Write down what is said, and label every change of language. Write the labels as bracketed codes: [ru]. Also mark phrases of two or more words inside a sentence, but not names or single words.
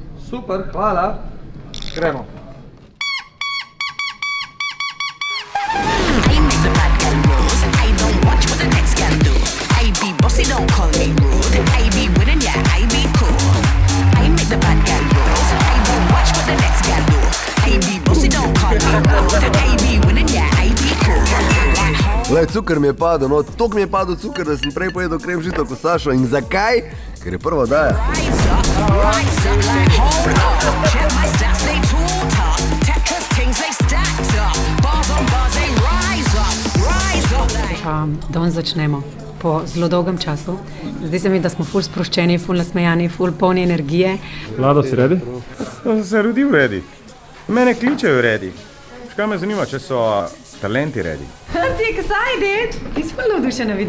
[sl] Super, hvala. Gremo. [en] I make the bad girl rules. I don't watch what the next girl do. I be bossy, don't call me rude. I be winning, yeah, I be cool. I make the bad girl rules. I don't watch what the next girl do. I be bossy, don't call me rude. I be winning, yeah, I be cool. [sl] Le, cukor mi je padel, no, toliko mi je padel cukor, da sem prej pojedel krem žito kot Sašo. In zakaj? Ker je prva daja. [en] Rise up, like hold up. Check my stats, they too tough. Techers, things they stacked up. Bars on bars, they rise up like. [sl] Da začnemo po zelo dolgem času. Zdi se mi, da smo ful sproščeni, ful nasmejani, ful polni energije. Vlado, si redi? Sem se rodil redi. Mene kličejo redi. Škaj me zanima, če so talenti redi. Si excited? Ti si ful navdušena, vidim.